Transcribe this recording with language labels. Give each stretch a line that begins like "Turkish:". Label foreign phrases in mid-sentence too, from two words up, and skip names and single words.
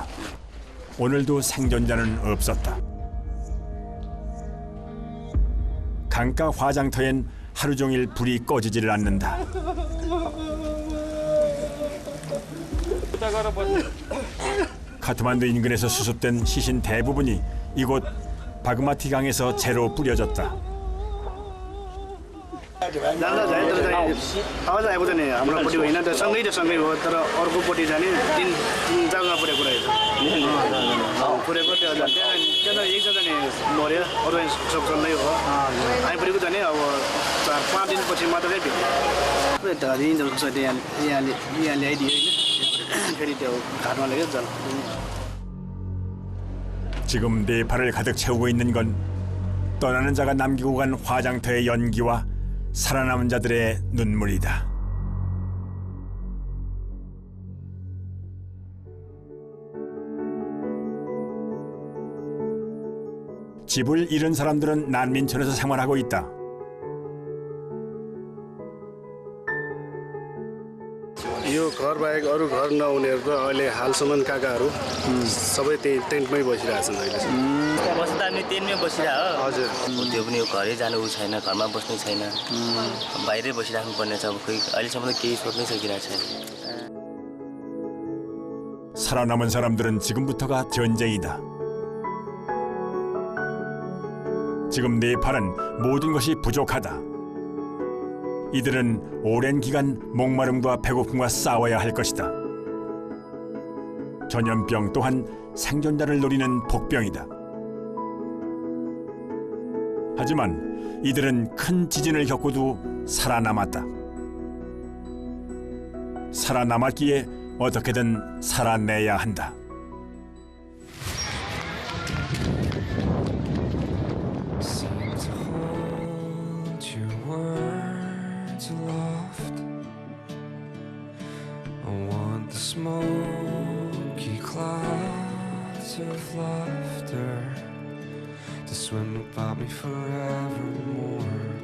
Korean: 오늘도 생존자는 없었다. 강가 화장터엔 하루 종일 불이 꺼지지를 않는다. 카트만두 인근에서 수습된 시신 대부분이 이곳 바그마티 강에서 재로 뿌려졌다.
Nepali: आवाज आएको छ नि हाम्रोपट्टि होइन त सँगै हो तर अर्कोपट्टि जाने तिन जग्गा पुरेको रहेछ पुरेको त्यो त्यहाँ एकजना नि मऱ्यो अरू सब चल्दै हो आइपुरेको जाने अब 4-5 दिनपछि मात्रै भेट्यो यिनीहरू कसैले यहाँ ल्याइदियो होइन फेरि त्यो घाटमा लगेर जल
Korean: 지금 네 발을 가득 채우고 있는 건 떠나는 자가 남기고 간 화장터의 연기와 살아남은 자들의 눈물이다. 집을 잃은 사람들은 난민촌에서 생활하고 있다.
Nepali: यो घर बाहेक अरू घर नहुनेहरूको अहिले हालसम्म काकाहरू सबै त्यही टेन्टमै बसिरहेछन् अहिले बस्दा नि टेन्टमै बसिरह हजुर त्यो पनि घरै जानु उ छैन घरमा बस्नु छैन बाहिरै बसिराख्नु पर्ने छ अब खोइ अहिलेसम्म त केही सोच्नै सकिरहेको छैन.
Korean: 살아남은 사람들은 지금부터가 전쟁이다. 지금 네팔은 모든 것이 부족하다. 이들은 오랜 기간 목마름과 배고픔과 싸워야 할 것이다. 전염병 또한 생존자를 노리는 복병이다. 하지만 이들은 큰 지진을 겪고도 살아남았다. 살아남았기에 어떻게든 살아내야 한다.
English: Smoky clouds of laughter to swim about me forevermore.